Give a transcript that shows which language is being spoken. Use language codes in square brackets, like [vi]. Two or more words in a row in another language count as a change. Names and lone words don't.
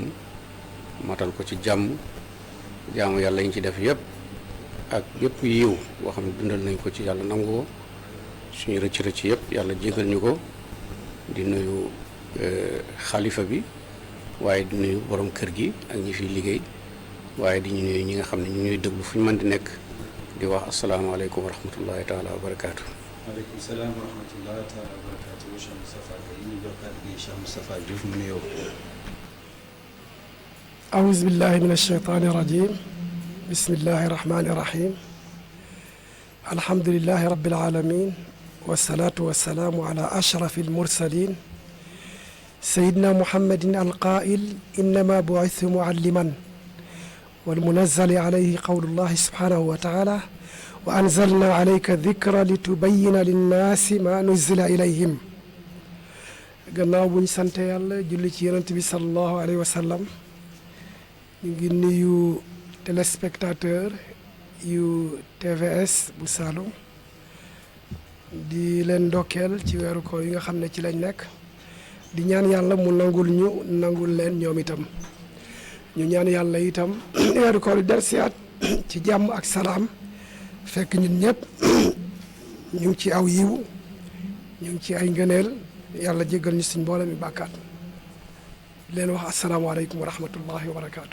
[wo] matal ko ci jàmm jaamu yàlla yi ñu ci def yëpp ak yëpp yiw boo xam ne dundal nañ ko ci yàlla nangu ko suñu rëcc rëcc yëpp yàlla jégal ñu ko di nuyu xalifa bi waaye di nuyu borom kër gi ak ñi fiy liggéey waaye di ñu nuyu ñi nga xam ne ñu ñuy déglu fu ñu mën di nekk di wax [ar] السلام عليكم ورحمة الله تعالى وبركاته. وعليكم السلام ورحمة الله تعالى وبركاته. [wo] Cheikh Moustapha Gueye ñu jox kàddu gi Cheikh Moustapha Diouf mu nuyoo. [ar] أعوذ بالله من الشيطان الرجيم بسم الله الرحمن الرحيم الحمد لله رب العالمين والصلاة والسلام على أشرف المرسلين سيدنا محمد القائل إنما بعثت معلما والمنزل عليه قول الله سبحانه وتعالى وأنزلنا عليك الذكر لتبين للناس ما نزل إليهم [wo] gannaaw bu ñu sant yàlla julli ci yonent bi [ar] صلى الله عليه وسلم [wo] ñu ngi nuyu téléspectateur yu TVS bu Saloum di leen ndokkeel ci weeru koor yi nga xam ne ci lañ nekk di ñaan yàlla mu nangul ñu nangul leen ñoom itam ñu ñaan yàlla itam weeru koor yi delsiwaat ci jàmm ak salaam fekk ñun ñëpp ñu ngi ci aw yiw ñu ngi ci ay ngëneel yàlla jéggal ñu suñ mboolem mi bàkkaat leen wax [ar] السلام عليكم ورحمة الله وبركاته.